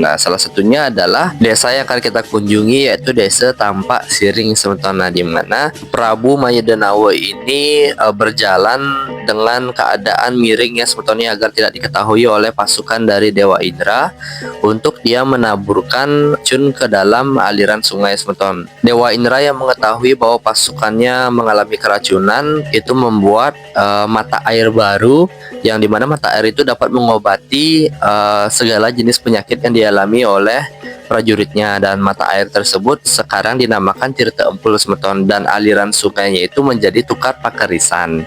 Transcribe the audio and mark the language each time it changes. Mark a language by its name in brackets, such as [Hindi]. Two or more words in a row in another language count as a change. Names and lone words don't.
[Indonesian] Nah, salah satunya adalah desa yang akan kita kunjungi yaitu Desa Tampak Siring semeton. Nah, di mana Prabu Maya Denawa ini berjalan dengan keadaan miring ya semetonnya agar tidak diketahui oleh pasukan dari Dewa Indra untuk dia menaburkan racun ke dalam aliran sungai semeton. Dewa Indra yang mengetahui bahwa pasukannya mengalami keracunan itu membuat mata air baru yang dimana mata air itu dapat mengobati segala jenis penyakit yang dialami oleh prajuritnya, dan mata air tersebut sekarang dinamakan Tirta Empul semeton dan aliran sungainya itu menjadi Tukar Pakerisan.